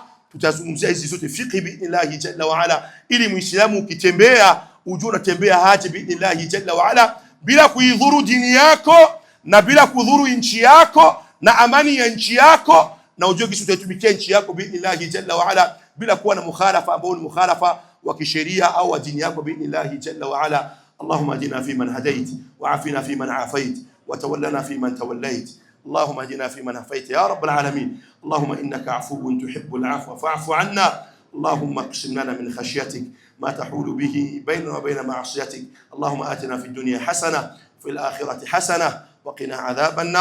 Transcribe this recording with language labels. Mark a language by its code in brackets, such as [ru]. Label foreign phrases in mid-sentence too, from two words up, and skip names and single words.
[sw] Tutazungumzia hizi zote fiqhi [ar] بإذن الله جل وعلا, [sw] ili Muislamu ukitembea ujue unatembea haje [ar] بإذن الله جل وعلا, [sw] bila kuidhuru dini yako na bila kudhuru nchi yako na amani ya nchi yako, na ujue kisha utatumikia nchi yako [ar] بإذن الله جل وعلا [sw] bila kuwa na mukhalafa ambao ni mukhalafa wa kisheria au wa dini yako [ar] بإذن الله جل وعلا. اللهم اهدنا في من هديت وعافنا في من عافيت وتولنا في من توليت. اللهم اهدنا فيمن هديت يا رب العالمين. اللهم إنك عفو تحب العفو فاعف عنا. اللهم اقسم لنا من خشيتك ما تحول به بيننا وبين معصيتك. اللهم آتنا في الدنيا حسنة وفي الآخرة حسنة وقنا عذاب النار.